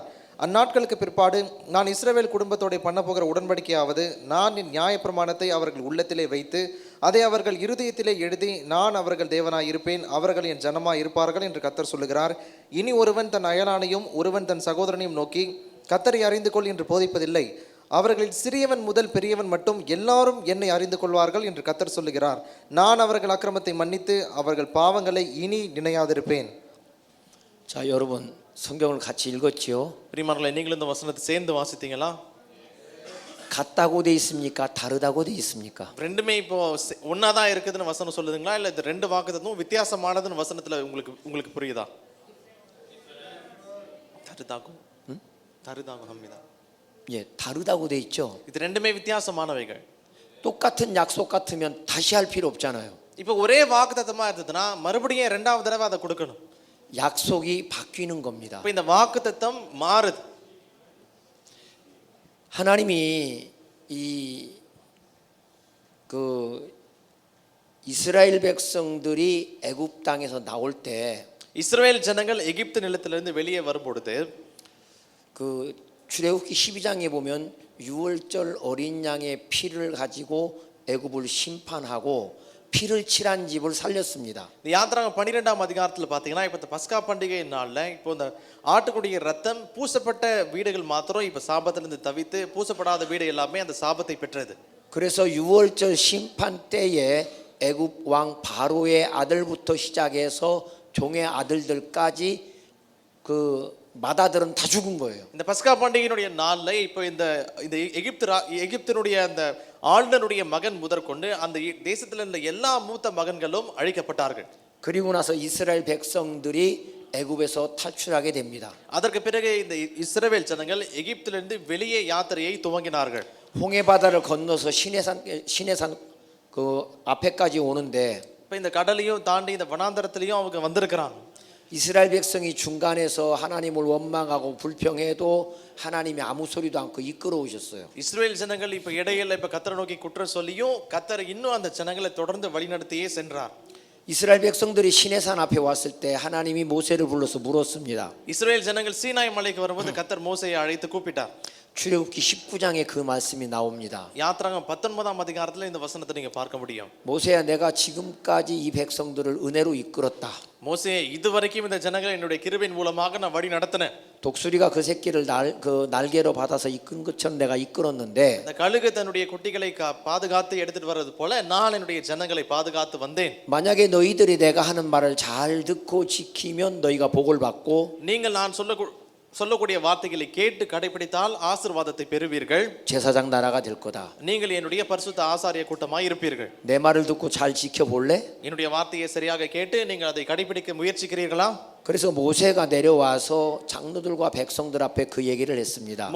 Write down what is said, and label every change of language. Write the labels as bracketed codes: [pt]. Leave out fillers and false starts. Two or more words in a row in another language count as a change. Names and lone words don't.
[ta] அந்நாட்களுக்கு பிற்பாடு நான் இஸ்ரவேல் குடும்பத்தோட பண்ண போகிற உடன்படிக்கையாவது, நான் என் நியாயப்பிரமாணத்தை அவர்கள் உள்ளத்திலே வைத்து அதை அவர்கள் இருதயத்திலே எழுதி நான் அவர்கள் தேவனாய் இருப்பேன், அவர்கள் என் ஜனமாய் இருப்பார்கள் என்று கர்த்தர் சொல்லுகிறார். இனி ஒருவன் தன் அயலானையும் ஒருவன் தன் சகோதரனையும் நோக்கி கர்த்தரை அறிந்து கொள் என்று போதிப்பதில்லை. அவர்களில் சிறியவன் முதல் பெரியவன் மட்டும் எல்லாரும் என்னை அறிந்து கொள்வார்கள் என்று கர்த்தர் சொல்லுகிறார். நான் அவர்கள் அக்கிரமத்தை மன்னித்து அவர்கள் பாவங்களை இனி நினையாதிருப்பேன். [ko] 자, 여러분 성경을 같이 읽었지요? [ta] பிரியமானவர்களே நீங்களும் இந்த வசனத்தை சேர்ந்து வாசித்தீங்களா? [ko] 같다고 돼 있습니까? 다르다고 돼 있습니까? [ta] ரெண்டுமே இப்போ ஒன்னாதான் இருக்குதுன்னு வசனம் சொல்லுதுங்களா இல்ல இந்த ரெண்டு வாக்குத்தத்தமும் வித்தியாசமானதுன்னு வசனத்துல உங்களுக்கு புரியுதா? [ko] 다르다고 합니다. 예, 다르다고 돼 있죠. [ta] இது ரெண்டுமே வித்தியாசமானவைகள். [ko] 똑같은 약속 같으면 다시 할 필요 없잖아요. [ta] இப்போ ஒரே வாக்குத்தத்தமா இருந்ததுன்னா மறுபடியும் இரண்டாவது தடவை அதை கொடுக்கணும். [ko] 약속이 바뀌는 겁니다. [ta] இப்போ இந்த வாக்குத்தத்தம் மாறுது. [ko] 하나님이 이스라엘 백성들이 애굽 땅에서 나올 때 [ta] இஸ்ரவேல் ஜனங்கள் எகிப்து நிலத்திலிருந்து வெளியே வரும்பொழுது [ko] 그 출애굽기 12장에 보면 유월절 어린 양의 피를 가지고 애굽을 심판하고 피를 칠한 집을 살렸습니다. [ta] இந்த யாத்திராகம் 12ஆம் அதிகாரத்துல பாத்தீங்கன்னா இப்ப இந்த பஸ்கா பண்டிகை நாள்ல இப்போ இந்த ஆட்டுக்குடிய ரத்தம் பூசப்பட்ட வீடுகள் மாத்திரம் இப்ப சாபத்திலிருந்து தவித்து பூசப்படாத வீடு எல்லாமே அந்த சாபத்தை பெற்றது. [ko] 그래서 유월절 심판 때에 애굽 왕 바로의 아들부터 시작해서 종의 아들들까지 그 마다들은 다 죽은 거예요. [ta] இந்த பஸ்கா பண்டிகையினுடைய நாள்ல இப்போ இந்த எகிப்தினுடைய அந்த ஆளுநருடைய மகன் முதற்கொண்டு அந்த தேசத்தில் இருந்த எல்லா மூத்த மகன்களும் அழிக்கப்பட்டார்கள். [ko] 그리고 나서 이스라엘 백성들이 애굽에서 탈출하게 됩니다. [ta] அதற்கு பிறகு இந்த இஸ்ரவேல் ஜனங்கள் எகிப்திலிருந்து வெளியே யாத்திரையை துவங்கினார்கள். [ko] 홍해 바다를 건너서 시내산 그 앞에까지 오는데 [ta] இப்போ இந்த கடலையும் தாண்டி இந்த வனாந்தரத்திலையும் அவங்க வந்திருக்கிறாங்க. [ko] 이스라엘 백성이 중간에서 하나님을 원망하고 불평해도 하나님이 아무 소리도 않고 이끌어오셨어요. [ta] இஸ்ரவேல் ஜனங்கள் இப்போ இடையில இப்போ கர்த்தரை நோக்கி குற்றம் சொல்லியும் கர்த்தர் இன்னும் அந்த ஜனங்களை தொடர்ந்து வழிநடத்தியே சென்றார். [ko] 이스라엘 백성들이 시내산 앞에 왔을 때 하나님이 모세를 불러서 물었습니다. [ta] இஸ்ரவேல் ஜனங்கள் சீனாய் மலைக்கு வரும்போது கர்த்தர் மோசேயை அழைத்து கூப்பிட்டார். [ko] 출애굽기 19장에 그 말씀이 나옵니다. [ta] யாத்திராகம் 19ஆம் அதிகாரத்துல இந்த வசனத்தை நீங்க பார்க்க முடியும். [ko] 모세야, 내가 지금까지 이 백성들을 은혜로 이끌었다. [ta] மோசே, இதுவரைக்கும் இந்த ஜனங்களை என்னுடைய கிருபையின் மூலமாக நான் வழி நடத்தினேன். [ko] 독수리가 그 새끼를 날개로 받아서 이끈 것처럼 내가 이끌었는데 [ta] இந்த கழுகு தன்னுடைய குட்டிகளை பாதுகாத்து எடுத்துட்டு வர்றது போல நான் என்னுடைய ஜனங்களை பாதுகாத்து வந்தேன். [ko] 만약에 너희들이 내가 하는 말을 잘 듣고 지키면 너희가 복을 받고 [ta] நீங்கள் நான் சொல்லக்கூடிய வார்த்தைகளை கேட்டு கடைபிடித்தால் ஆசீர்வாதத்தை பெறுவீர்கள். [ko] 제사장 나라가 될 거다. [ta] நீங்கள் என்னுடைய பரிசுத்த ஆசாரிய கூட்டமாய் இருப்பீர்கள். [ko] 내 말을 듣고 잘 지켜볼래? [ta] என்னுடைய வார்த்தையை சரியாக கேட்டு நீங்கள் அதை கடைபிடிக்க முயற்சிக்கிறீர்களா? [ko] 그래서 모세가 내려와서 장로들과 백성들 앞에 그 얘기를 했습니다.